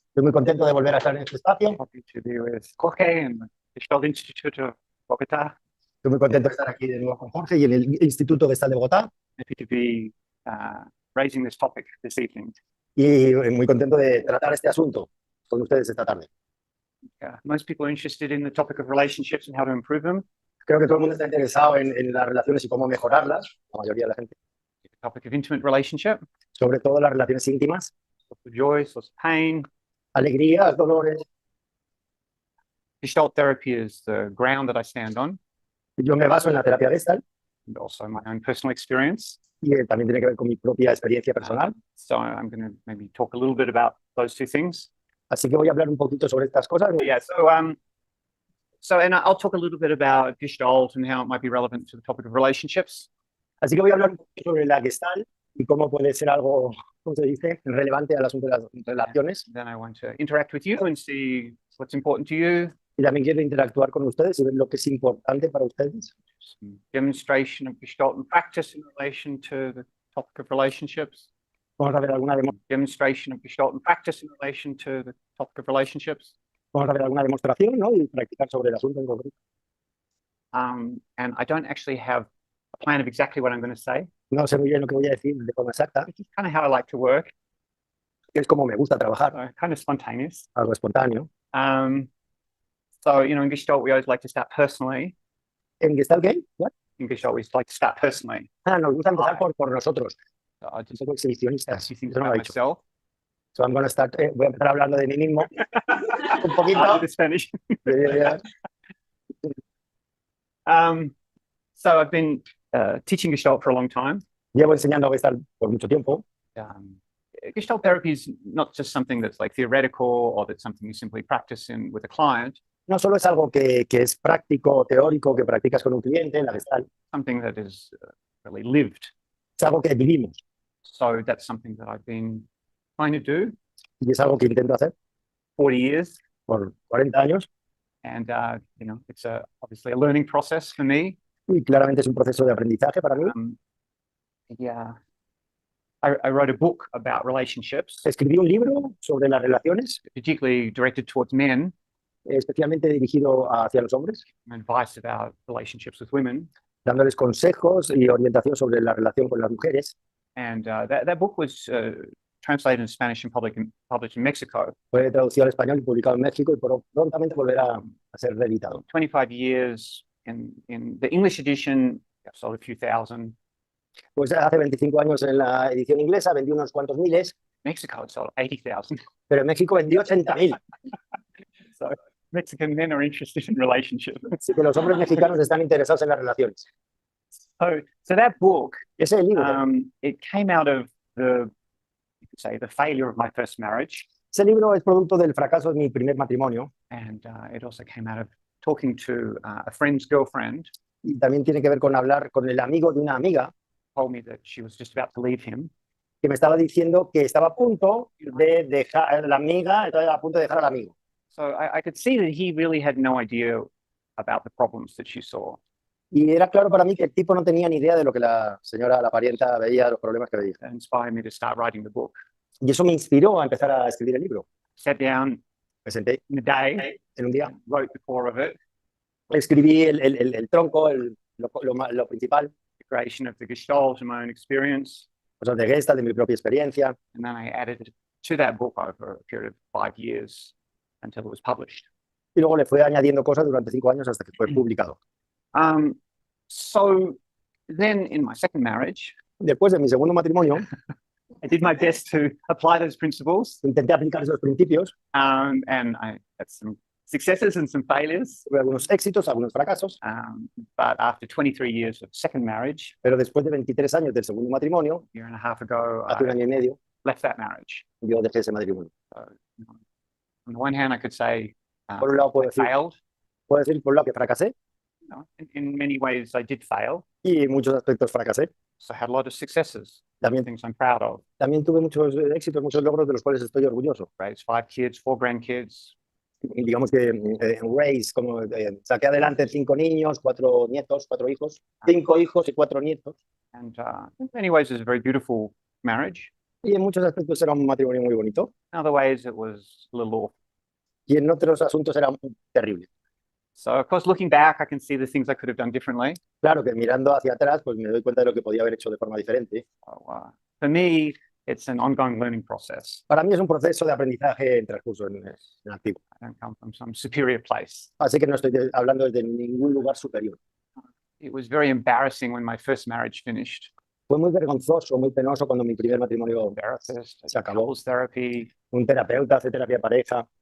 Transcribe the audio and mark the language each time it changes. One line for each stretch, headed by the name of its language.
Spanish: Estoy muy contento de volver a estar en este espacio.
English: Happy to be with Jorge and the Gestalt Institute of Bogotá.
Spanish: Estoy muy contento de estar aquí de nuevo con Jorge y en el Instituto Gestalt de Bogotá.
English: Happy to be raising this topic this evening.
Spanish: Y muy contento de tratar este asunto con ustedes esta tarde.
English: Most people are interested in the topic of relationships and how to improve them.
Spanish: Creo que todo el mundo está interesado en las relaciones y cómo mejorarlas, la mayoría de la gente.
English: The topic of intimate relationship.
Spanish: Sobre todo las relaciones íntimas.
English: Lots of joy, lots of pain.
Spanish: Alegrías, dolores.
English: Gestalt therapy is the ground that I stand on.
Spanish: Yo me baso en la terapia Gestalt.
English: And also my own personal experience.
Spanish: Y también tiene que ver con mi propia experiencia personal.
English: So I'm going to maybe talk a little bit about those two things.
Spanish: Así que voy a hablar un poquito sobre estas cosas.
English: Yeah, and I'll talk a little bit about Gestalt and how it might be relevant to the topic of relationships.
Spanish: Así que voy a hablar un poquito sobre la Gestalt y cómo puede ser algo, ¿cómo se dice?, relevante al asunto de las relaciones.
English: Then I want to interact with you and see what's important to you.
Spanish: Y también quiero interactuar con ustedes y ver lo que es importante para ustedes.
English: Some demonstration of Gestalt and practice in relation to the topic of relationships.
Spanish: Vamos a ver alguna
English: Demonstration of Gestalt and practice in relation to the topic of relationships.
Spanish: Vamos a ver alguna demostración, ¿no? Y practicar sobre el asunto en concreto.
English: And I don't actually have a plan of exactly what I'm going to say.
Spanish: No sé muy bien lo que voy a decir de forma exacta.
English: It's kind of how I like to work.
Spanish: Es como me gusta trabajar.
English: Kind of spontaneous.
Spanish: Algo espontáneo.
English: So, in Gestalt, we always like to start personally.
Spanish: ¿En Gestalt qué?
English: What? In Gestalt, we like to start personally.
Spanish: Nos gusta empezar por nosotros.
English: So just
Spanish: Somos exhibicionistas.
English: few things
Spanish: Eso no lo
English: about
Spanish: he dicho.
English: myself. So I'm gonna start,
Spanish: voy a empezar hablando de mí mismo. Un poquito.
English: The Spanish. Yeah. So I've been teaching Gestalt for a long time.
Spanish: Llevo enseñando Gestalt por mucho tiempo.
English: Gestalt therapy is not just something that's like theoretical or that's something you simply practice in with a client.
Spanish: No solo es algo que es práctico, teórico, que practicas con un cliente, la Gestalt.
English: Something that is really lived.
Spanish: Es algo que vivimos.
English: So that's something that I've been trying to do.
Spanish: Y es algo que intento hacer
English: 40 years.
Spanish: por 40 años.
English: And, it's obviously a learning process for me.
Spanish: Y claramente es un proceso de aprendizaje para mí.
English: I wrote a book about relationships.
Spanish: Escribí un libro sobre las relaciones,
English: particularly directed towards men.
Spanish: Especialmente dirigido hacia los hombres.
English: Advice about relationships with women.
Spanish: Dándoles consejos y orientación sobre la relación con las mujeres.
English: And that book was translated in Spanish and published in Mexico.
Spanish: Fue traducido al español y publicado en México y prontamente volverá a ser reeditado.
English: 25 years in the English edition, I've sold a few thousand.
Spanish: Pues hace 25 años en la edición inglesa vendí unos cuantos miles.
English: Mexico it sold 80,000.
Spanish: Pero en México vendió 80.000.
English: So Mexican men are interested in relationships.
Spanish: Así que los hombres mexicanos están interesados en las relaciones.
English: So that book,
Spanish: ese libro,
English: it came out of the failure of my first marriage.
Spanish: Ese libro es producto del fracaso de mi primer matrimonio.
English: And it also came out of talking to a friend's girlfriend.
Spanish: Y también tiene que ver con hablar con el amigo de una amiga.
English: Told me that she was just about to leave him.
Spanish: Que me estaba diciendo que estaba a punto de dejar la amiga, estaba a punto de dejar al amigo.
English: So I could see that he really had no idea about the problems that she saw.
Spanish: Y era claro para mí que el tipo no tenía ni idea de lo que la señora, la parienta, veía, los problemas que veía.
English: That inspired me to start writing the book.
Spanish: Y eso me inspiró a empezar a escribir el libro.
English: Sat down,
Spanish: me senté
English: in a day,
Spanish: en un día,
English: wrote the core of it.
Spanish: Escribí el tronco, lo principal.
English: The creation of the Gestalt and my own experience.
Spanish: Cosas de Gestalt, de mi propia experiencia.
English: And then I added it to that book over a period of 5 years until it was published.
Spanish: Y luego le fue añadiendo cosas durante 5 años hasta que fue publicado.
English: So then in my second marriage,
Spanish: después de mi segundo matrimonio,
English: I did my best to apply those principles.
Spanish: Intenté aplicar esos principios.
English: And I had some successes and some failures.
Spanish: Tuve algunos éxitos, algunos fracasos.
English: But after 23 years of second marriage,
Spanish: pero después de 23 años del segundo matrimonio,
English: a year and a half ago,
Spanish: hace un año y medio,
English: left that marriage.
Spanish: Yo dejé ese matrimonio.
English: So, on the one hand, I could say
Spanish: por un lado
English: I failed.
Spanish: Puedo decir por un lado que fracasé.
English: In many ways, I did fail.
Spanish: Y en muchos aspectos fracasé.
English: So I had a lot of successes.
Spanish: También,
English: things I'm proud of.
Spanish: También tuve muchos éxitos, muchos logros de los cuales estoy orgulloso.
English: Raised 5 kids, 4 grandkids.
Spanish: digamos que raise, como saqué adelante 5 niños, 4 nietos, 4 hijos, 5 hijos y 4 nietos.
English: And in many ways, it was a very beautiful marriage.
Spanish: Y en muchos aspectos era un matrimonio muy bonito.
English: In other ways, it was a little awful.
Spanish: Y en otros asuntos era terrible.
English: So, of course, looking back, I can see the things I could have done differently.
Spanish: Claro que mirando hacia atrás, pues me doy cuenta de lo que podía haber hecho de forma diferente.
English: So, for me, it's an ongoing learning process.
Spanish: Para mí es un proceso de aprendizaje en transcurso, en activo.
English: I don't come from some superior place.
Spanish: Así que no estoy hablando desde ningún lugar superior.
English: It was very embarrassing when my first marriage finished.
Spanish: Fue muy vergonzoso, muy penoso cuando mi primer matrimonio
English: Therapist,
Spanish: se acabó.
English: couples therapy.
Spanish: Un terapeuta hace terapia de pareja.